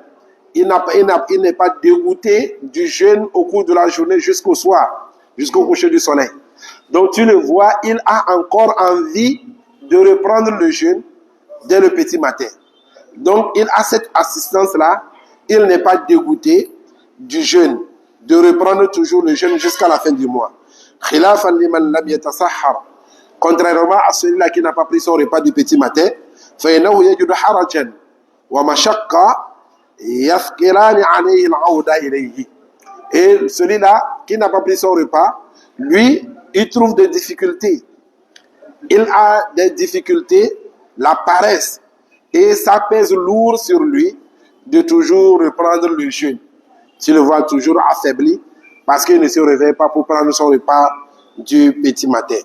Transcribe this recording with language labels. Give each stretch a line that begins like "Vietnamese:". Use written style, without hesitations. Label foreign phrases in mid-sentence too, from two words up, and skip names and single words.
French: Il n'est pas dégoûté du jeûne au cours de la journée jusqu'au soir, jusqu'au coucher du soleil. Donc tu le vois, il a encore envie de reprendre le jeûne dès le petit matin. Donc il a cette assistance-là. Il n'est pas dégoûté du jeûne, de reprendre toujours le jeûne jusqu'à la fin du mois.
Arabic: خلافا لمن لم يتسحر.
French: Contrairement à celui-là qui n'a pas pris son repas du petit matin,
Arabic: فإنه يجد حرجا ومشقة يثقلان عليه العودة إليه.
French: Et celui-là qui n'a pas pris son repas, lui, il trouve des difficultés. Il a des difficultés, la paresse, et ça pèse lourd sur lui de toujours reprendre le jeûne. Tu le vois toujours affaibli parce qu'il ne se réveille pas pour prendre son repas du petit matin.